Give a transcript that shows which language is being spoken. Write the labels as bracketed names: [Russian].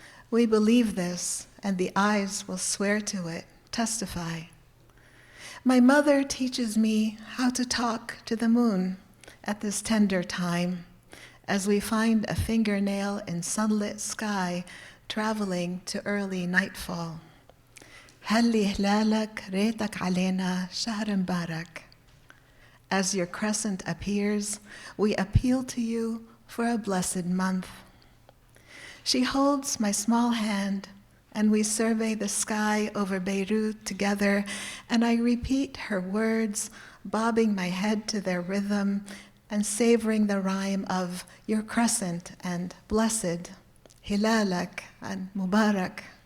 [English] We believe this, and the eyes will swear to it, testify. My mother teaches me how to talk to the moon at this tender time, as we find a fingernail in sunlit sky traveling to early nightfall. [Arabic] هلي هلالك ريتك علينا شهر مبارك. [English] As your crescent appears, we appeal to you for a blessed month. She holds my small hand, and we survey the sky over Beirut together, and I repeat her words, bobbing my head to their rhythm and savoring the rhyme of your crescent and blessed, hilalak and mubarak.